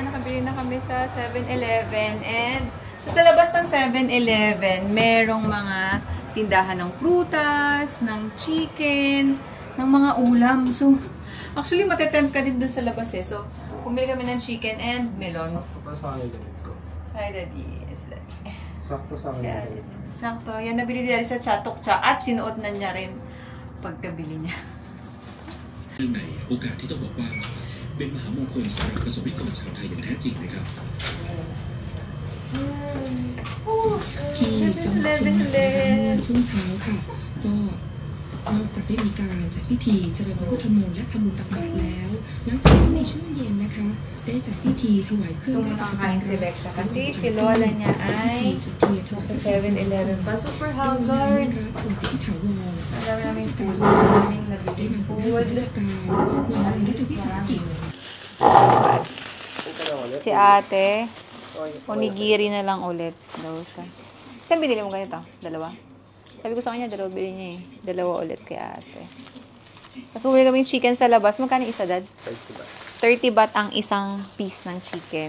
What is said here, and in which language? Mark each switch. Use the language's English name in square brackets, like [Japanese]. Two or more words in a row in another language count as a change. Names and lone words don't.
[Filipino] Nakabili na kami sa 7-Eleven. And sa labas ng 7-Eleven, merong mga tindahan ng prutas, ng chicken, ng mga ulam. So, actually, matetempt ka din dun sa labas eh. So, pumili kami ng chicken and melon. Sakto pa sa akin din ko. [English] Hi, Daddy. [Filipino] Sakto sa akin din. Sakto. Yan, nabili din sa Chatok-Cha at sinuot na niya rin pagkabili niya. [Thai] เรื่องไหนโอกาสที่ต้องบอกว่าเป็นมหามงคลสำหรับประสบนิกรชาวไทยอย่างแท้จริงนะครับ ที่จังหวัดเชียงใหม่นะคะเมื่อช่วงเช้าค่ะก็นอกจากได้มีการจัดพิธีเจริญพระพุทธมนต์และทำบุญตักบาตรแล้วหลังจากนั้นในช่วงเย็นนะคะได้จัดพิธีถวายเครื่อง [Filipino] Ito makakain si Lexa kasi si Lola niya ay nasa 7-Eleven pa. [English] Super haggard. [Thai] องค์สิทธิถาวร [Filipino] Ang dami naming food. Ang daming nabili [Thai] นำ [Filipino] food. [Thai] ราชการวางยุทธวิสาหกิจ [Filipino] Si ate, onigiri na lang ulit daw siya. Saan binili mo ganito? Dalawa? Sabi ko sa kanya, dalawa bili niya eh. Dalawa ulit kay ate. Tapos bumili kami ng chicken sa labas. Magkano isa, Dad? 30 baht ang isang piece ng chicken.